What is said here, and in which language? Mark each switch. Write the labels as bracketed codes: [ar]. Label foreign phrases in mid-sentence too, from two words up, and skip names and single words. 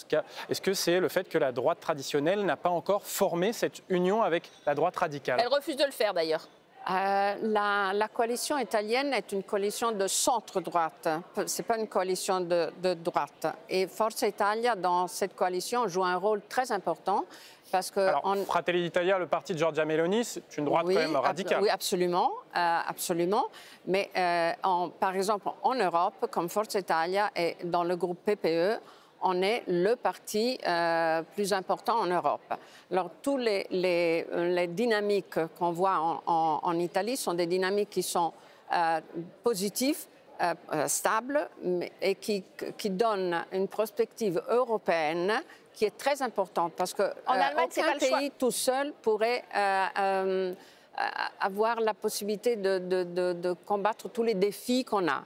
[fr] Est-ce que c'est le fait que la droite traditionnelle n'a pas encore formé cette union avec la droite radicale? Elle refuse de le faire d'ailleurs. La coalition italienne est une coalition de centre-droite, ce n'est pas une coalition de droite. Et Forza Italia, dans cette coalition, joue un rôle très important. Parce que Fratelli d'Italia, le parti de Giorgia Meloni, c'est une droite quand même radicale. Oui, absolument. Absolument. Mais par exemple, en Europe, comme Forza Italia et dans le groupe PPE, on est le parti plus important en Europe. Alors, toutes les dynamiques qu'on voit en Italie sont des dynamiques qui sont positives, stables et qui donnent une perspective européenne qui est très importante parce qu'aucun pays tout seul pourrait avoir la possibilité de combattre tous les défis qu'on a.